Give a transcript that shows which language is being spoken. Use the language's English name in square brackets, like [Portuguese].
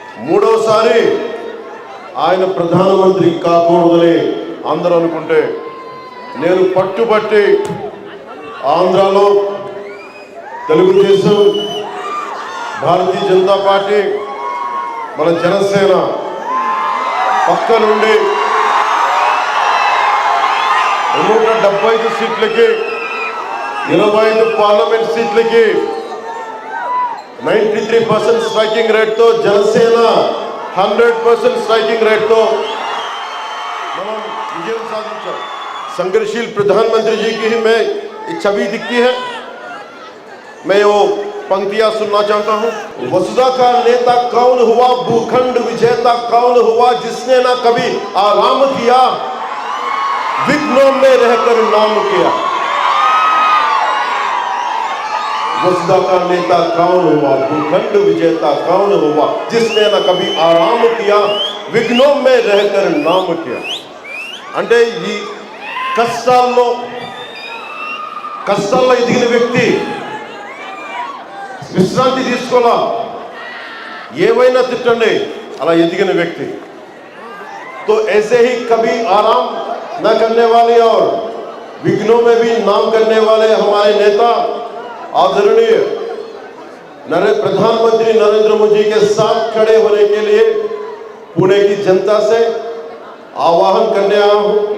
[Telugu] 3వసారి ఆయన ప్రధానమంత్రి కాకూడదని అందరూ అనుకుంటే నేను పట్టుబట్టి ఆంధ్రాలో తెలుగుదేశం, భారతీయ జనతా పార్టీ, మన జనసేన పక్క నుండి 175 సీట్లకి, 25 పార్లమెంట్ సీట్లకి 93% స్ట్రైకింగ్ రేట్తో, జనసేన 100% స్ట్రైకింగ్ రేట్తో మనం విజయం సాధించాం. [Hindi] संघर्षशील प्रधानमंत्री जी की में छवि दिखती है. मैं वो पंक्तियां सुनना चाहता हूँ. वसुधा का नेता कौन हुआ, भूखंड विजेता कौन हुआ, जिसने ना कभी आराम किया, विघ्नों में रहकर नाम किया. वसुधा का नेता कौन हुआ, भूखंड विजेता कौन हुआ, जिसने ना कभी आराम किया, विघ्नों में रहकर नाम किया. [Telugu] అంటే ఈ కష్టాల్లో ఎదిగిన వ్యక్తి విశ్రాంతి తీసుకోవాలా, ఏమైనా తిట్టండి, అలా ఎదిగిన వ్యక్తి. [Hindi] तो ऐसे ही कभी आराम न करने वाले और विघ्नों में भी नाम करने वाले हमारे नेता आदरणीय प्रधानमंत्री नरेंद्र मोदी के साथ खड़े होने के लिए पुणे की जनता से आह्वान करने आया हूं.